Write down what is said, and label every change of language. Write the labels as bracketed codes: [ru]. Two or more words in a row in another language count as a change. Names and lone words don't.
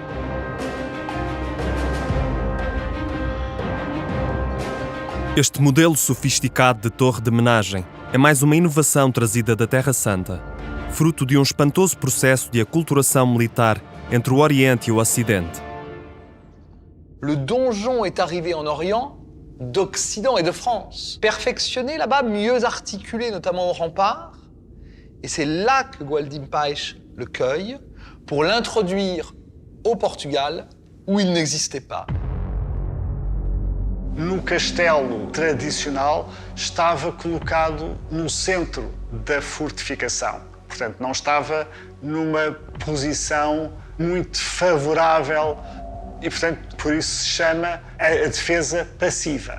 [pt] Este modelo sofisticado de torre de homenagem é mais uma inovação trazida da Terra Santa, fruto de um espantoso processo de aculturação militar entre o Oriente e o Ocidente. [fr] Le donjon est arrivé en Orient d'Occident et de France, perfectionné là-bas, mieux articulé notamment au rempart. Et c'est là que Gualdim Paes le cueille pour l'introduire au Portugal où il n'existait pas. [pt] No castelo tradicional estava colocado no centro da fortificação. Portanto, não estava numa posição muito favorável e, portanto, por isso se chama a defesa passiva.